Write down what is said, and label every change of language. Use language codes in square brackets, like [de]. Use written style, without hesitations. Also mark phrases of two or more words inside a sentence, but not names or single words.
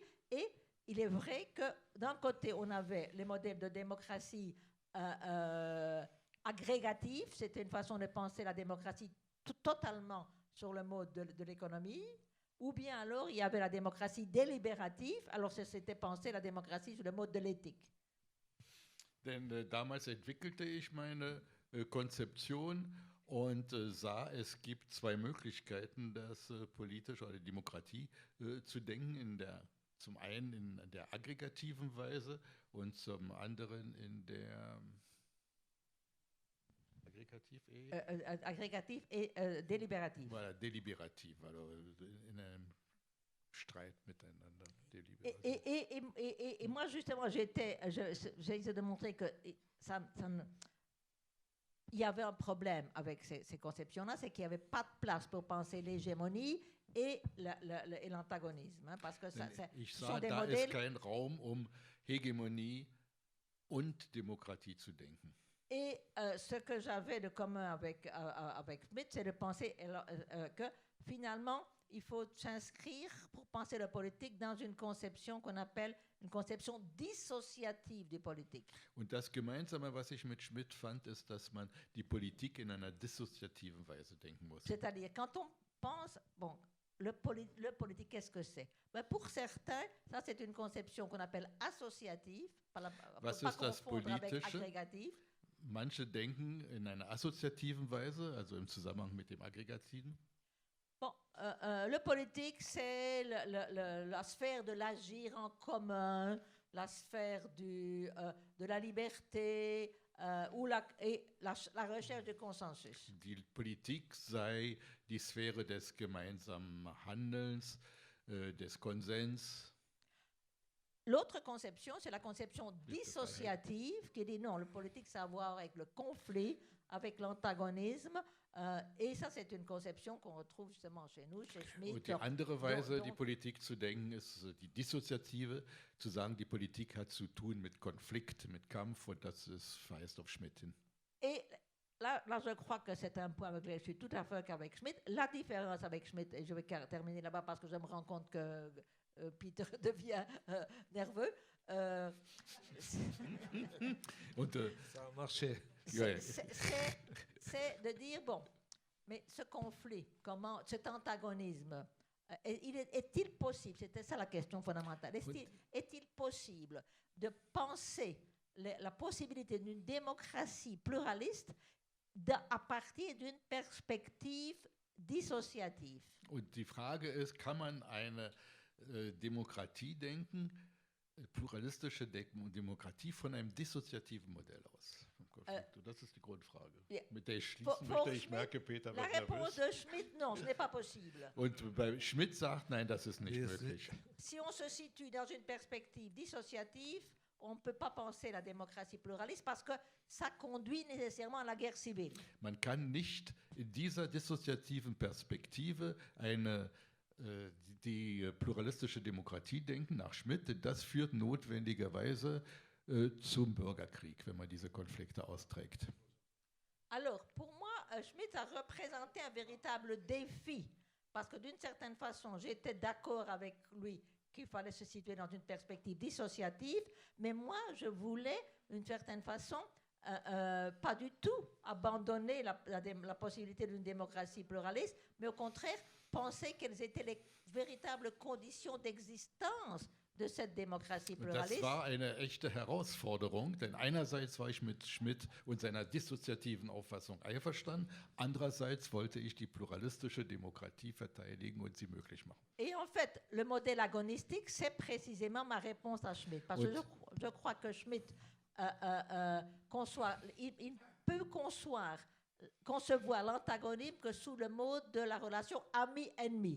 [fr] Et il est vrai que d'un côté, on avait les modèles de démocratie agrégative. C'était une façon de penser la démocratie totalement sur le mode de l'économie. Ou bien alors, il y avait la démocratie délibérative. Alors, c'était penser la démocratie sur le mode de l'éthique. [de] Denn damals entwickelte ich meine Konzeption und sah, es gibt zwei Möglichkeiten, das politisch oder Demokratie zu denken. Zum einen in der aggregativen Weise und zum anderen in der [fr] Aggrégatif et délibératif. Voilà, délibératif, alors [de] in einem Streit miteinander. [fr] Et moi, justement, j'ai essayé de montrer que il y avait un problème avec ces conceptions-là, c'est qu'il n'y avait pas de place pour penser l'hégémonie et l'antagonisme. Hein, parce que [de] ich sah, da ist kein Raum, Hegemonie und Demokratie zu denken. [fr] Et ce que j'avais de commun avec Schmitt, c'est de penser que finalement, il faut s'inscrire pour penser la politique dans une conception qu'on appelle une conception dissociative du politique. [de] Und das Gemeinsame, was ich mit Schmitt fand, ist, dass man die Politik in einer dissoziativen Weise denken muss. [fr] C'est-à-dire, quand on pense, bon, le politique, qu'est-ce que c'est? Ben pour certains, ça c'est une conception qu'on appelle associative, pas confondre avec aggrégative. [de] Manche denken in einer assoziativen Weise, also im Zusammenhang mit dem Aggregativen. [fr] Bon, le politique, c'est la sphère de l'agir en commun, la sphère de la liberté et la recherche de consensus. [de] Die Politik sei die Sphäre des gemeinsamen Handelns, des Konsens. [fr] L'autre conception, c'est la conception dissociative qui dit non, le politique, ça a à voir avec le conflit, avec l'antagonisme. Et ça, c'est une conception qu'on retrouve justement chez nous, chez Schmitt. [de] Und die andere Weise, die Politik zu denken, ist die dissoziative, zu sagen, die Politik hat zu tun mit Konflikt, mit Kampf, und das verweist auf Schmitt hin. [fr] Et là, je crois que c'est un point avec lequel je suis tout à fait avec Schmitt. La différence avec Schmitt, et je vais terminer là-bas parce que je me rends compte que Peter devient nerveux. Ça a marché. C'est de dire, bon, mais ce conflit, cet antagonisme, est-il possible, c'était ça la question fondamentale, est-il possible de penser la possibilité d'une démocratie pluraliste à partir d'une perspective dissociative? [de] Und die Frage ist, kann man eine Demokratie denken, pluralistische Demokratie von einem dissoziativen Modell aus? Das ist die Grundfrage, mit der ich schließen möchte. Ich merke, Peter wird nervös. [fr] La réponse de Schmitt, non, ce n'est pas possible. [de] Und bei Schmitt sagt, nein, das ist nicht möglich. [fr] Si on se situe dans une perspective dissociative, on ne peut pas penser la démocratie pluraliste parce que ça conduit nécessairement à la guerre civile. [de] Man kann nicht in dieser dissoziativen Perspektive die pluralistische Demokratie denken, nach Schmitt, denn das führt notwendigerweise zum Bürgerkrieg, wenn man diese Konflikte austrägt. [fr] Alors, pour moi, Schmitt a représenté un véritable défi, parce que d'une certaine façon, j'étais d'accord avec lui qu'il fallait se situer dans une perspective dissociative, mais moi, je voulais, d'une certaine façon, pas du tout abandonner la possibilité d'une démocratie pluraliste, mais au contraire, penser quelles étaient les véritables conditions d'existence de cette démocratie pluraliste. [de] Das war eine echte Herausforderung, denn einerseits war ich mit Schmitt und seiner dissoziativen Auffassung einverstanden, andererseits wollte ich die pluralistische Demokratie verteidigen und sie möglich machen. [fr] Et en fait, le modèle agonistique, c'est précisément ma réponse à Schmitt, parce que je crois que Schmitt il peut concevoir l'antagonisme que sous le mode de la relation ami-ennemi.